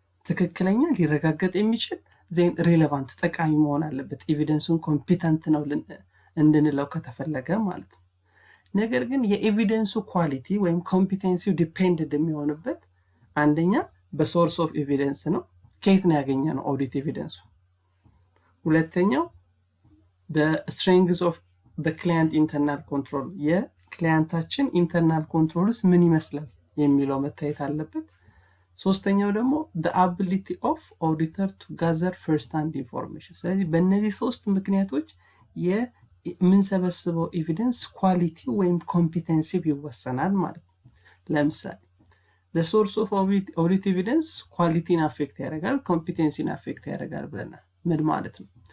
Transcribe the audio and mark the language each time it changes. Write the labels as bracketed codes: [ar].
[am] ትክክለኛ ሊረጋገጥ የሚችል [en] then relevant [am] ጠቃሚ መሆን አለበት። ኤቪደንሱን ኮምፒተንት ነው እንድንለው ከተፈለገ ማለት ነው። ነገር ግን የኤቪደንሱ ኳሊቲ ወይም ኮምፒተንሲው ዲፔንድድ የሚሆንበት አንደኛ በሶርስ ኦፍ ኤቪደንስ ነው። ከየት ነው ያገኘነው ኦዲት ኤቪደንሱ? [en] ሁለተኛው the strength of the client internal control [am] የክላይንታችን ኢንተርናል ኮንትሮልስ ምን ይመስላል የሚለው መታየት አለበት። ሶስተኛው ደግሞ [en] the ability of auditor to gather first hand information። [am] ስለዚህ በእነዚህ ሶስት ምክንያቶች የምንሰበስበው ኤቪደንስ ኳሊቲ ወይም ኮምፒተንሲ ይወሰናል ማለት ነው። ለምሳሌ [en] the source of audit evidence [am] ኳሊቲን አፌክት ያደርጋል፣ ኮምፒተንሲን አፌክት ያደርጋል ብለናል። ምን ማለት ነው?